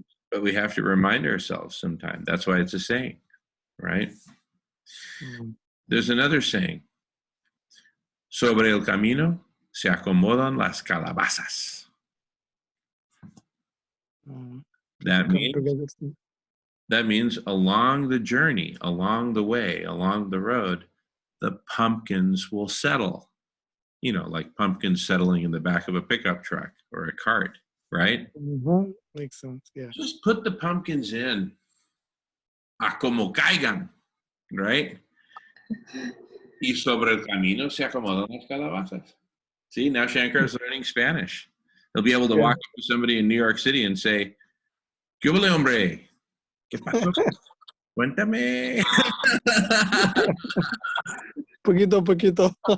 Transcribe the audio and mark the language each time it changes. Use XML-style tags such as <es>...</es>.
<en>But we have to remind ourselves sometime. That's why it's a saying, right? There's another saying.</en> <es>Sobre el camino se acomodan las calabazas.</es> <en>That means along the journey, along the way, along the road, the pumpkins will settle. You know, like pumpkins settling in the back of a pickup truck or a cart, right? Makes sense, yeah. Just put the pumpkins in a</en> <es>como caigan,</es> <en>right?</en> <es>Y sobre el camino se acomodan las calabazas.</es> <en>See, now Shankar is learning Spanish. He'll be able to walk up to somebody in New York City and say,</en> <es>¿Qué hubo, hombre? ¿Qué pasó? Cuéntame. Poquito a poquito.</es>